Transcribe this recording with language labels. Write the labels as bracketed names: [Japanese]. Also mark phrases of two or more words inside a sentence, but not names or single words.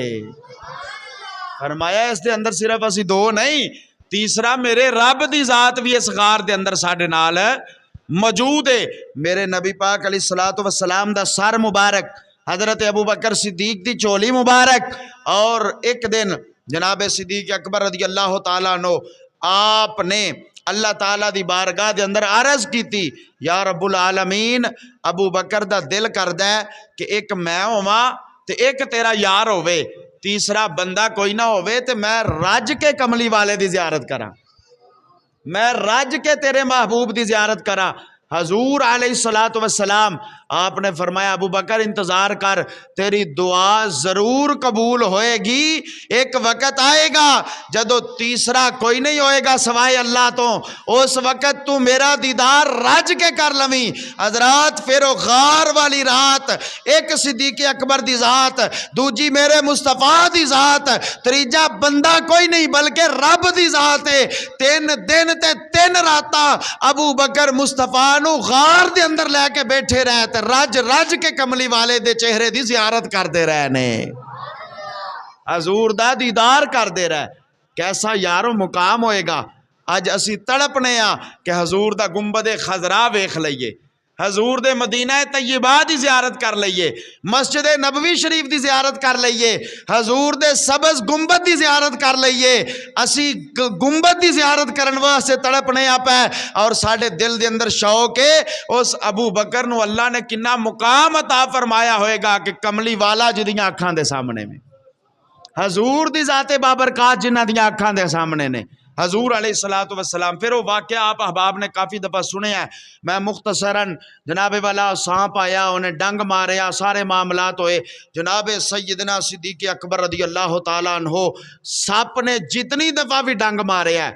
[Punjabi] فرمایا اس دے اندر صرف اسی دو نہیں، تیسرا میرے رب دی ذات بھی اس غار دے اندر ساڈے نال موجود ہے۔ میرے نبی پاک [Arabic] علیہ الصلوۃ والسلام [Punjabi] دا سر مبارک، حضرت ابو بکر صدیق دی چولی مبارک، اور ایک دن جناب صدیق اکبر [Arabic] رضی اللہ تعالیٰ عنہ [Punjabi] آپ نے اللہ تعالیٰ دی بارگاہ دے اندر عرض کیتی [Arabic] یا رب العالمین [Punjabi] ابو بکر دا دل کردا ہے کہ ایک میں ہوواں تے ایک تیرا یار ہووے، تیسرا بندہ کوئی نہ ہووے تے میں رج کے کملی والے دی زیارت کراں، میں رج کے تیرے محبوب دی زیارت کراں۔ حضور [Arabic] علیہ السلام [Punjabi] آپ نے فرمایا ابو بکر انتظار کر، تیری دعا ضرور قبول ہوئے گی، ایک وقت آئے گا جدو تیسرا کوئی نہیں ہوئے گا سوائے اللہ تو، اس وقت تو میرا دیدار رج کے کر لویں۔ حضرات پھر وہ غار والی رات ایک صدیق اکبر دی ذات، دوجی میرے مصطفیٰ دی ذات، تریجا بندہ کوئی نہیں بلکہ رب دی ذات ہے۔ 3 دن تے 3 راتاں ابو بکر مصطفیٰ نو غار دے اندر لے کے بیٹھے رہے تے رج رج کے کملی والے دے چہرے دی زیارت کر دے رہے نے، حضور دا دیدار کر دے رہے۔ کیسا یارو مقام ہوئے گا۔ اج اسی تڑپنے ہاں کہ حضور دا گنبد خضرا ویکھ لئیے، حضور دے مدینہ طیبہ دی زیارت کر لئیے، مسجد نبوی شریف دی زیارت کر لئیے، حضور دے سبز گنبد دی زیارت کر لئیے۔ اسی گنبد دی زیارت کرن واسطے تڑپنے آپ ہے، اور ساڑھے دل دے اندر شوق ہے اس ابو بکر نو اللہ نے کنا مقام عطا فرمایا ہوئے گا کہ کملی والا جدیاں اکھاں دے سامنے میں، حضور دی ذات بابرکات جنہ دیاں اکھاں دے سامنے نے، حضور [Arabic] علیہ السلام۔ [Punjabi] پھر وہ واقعہ آپ احباب نے کافی دفعہ سنے ہیں، میں مختصراً جناب والا سانپ آیا انہیں ڈنگ ماریا، سارے معاملات ہوئے، جناب سیدنا صدیق اکبر [Arabic] رضی اللہ تعالیٰ عنہ [Punjabi] سانپ نے جتنی دفعہ بھی ڈنگ مارے ہے۔